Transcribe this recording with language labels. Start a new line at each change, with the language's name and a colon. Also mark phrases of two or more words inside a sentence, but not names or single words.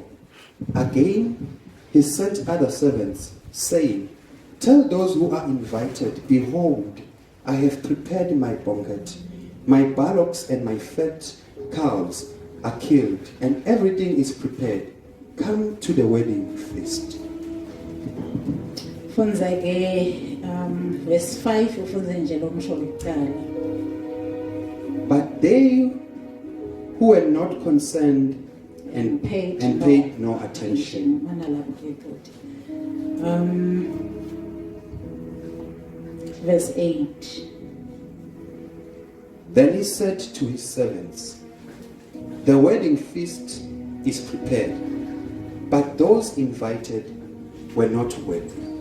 English: Again, he sent other servants, saying, Tell those who are invited, behold, I have prepared my banquet. My bullocks and my fat calves are killed, and everything is prepared. Come to the wedding feast.
Zulu: Funza ke verse 5 ufunza nje lo msho kuqala.
English: But they who were not concerned and paid no attention. Verse 8. Then he said to his servants, The wedding feast is prepared, but those invited were not worthy.